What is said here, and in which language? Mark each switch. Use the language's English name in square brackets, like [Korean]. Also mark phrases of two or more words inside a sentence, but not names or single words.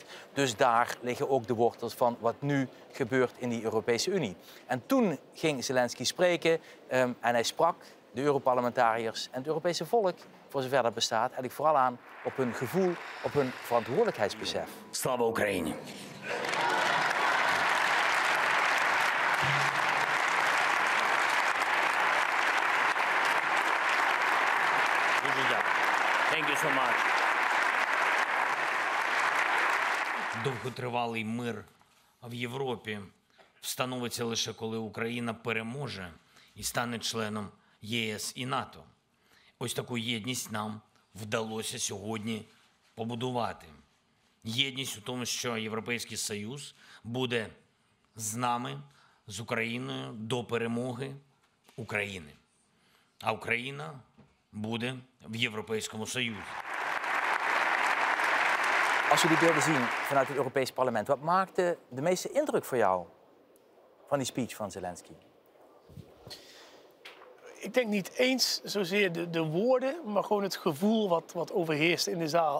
[Dutch] Dus daar liggen ook de wortels van wat nu gebeurt in die Europese Unie. En toen ging Zelensky spreken en hij sprak de Europarlementariërs en het Europese volk, voor zover dat bestaat, eigenlijk vooral aan op hun gevoel, op hun verantwoordelijkheidsbesef. [Ukrainian] Слава Україні. Дуже дякую. [English] Thank you so much. [Ukrainian] Довготривалий мир в Європі встановиться лише коли Україна переможе і стане членом ЄС і НАТО. Ось таку єдність нам вдалося сьогодні побудувати. Єдність у тому, що Європейський Союз буде з нами, з Україною до перемоги України. А Україна буде в Європейському Союзі. [Dutch] Als we die beelden zien vanuit het Europees Parlement, wat maakte de meeste indruk voor jou van die speech van Zelensky? Ik denk niet eens zozeer de woorden, maar gewoon het gevoel wat overheerst in de zaal.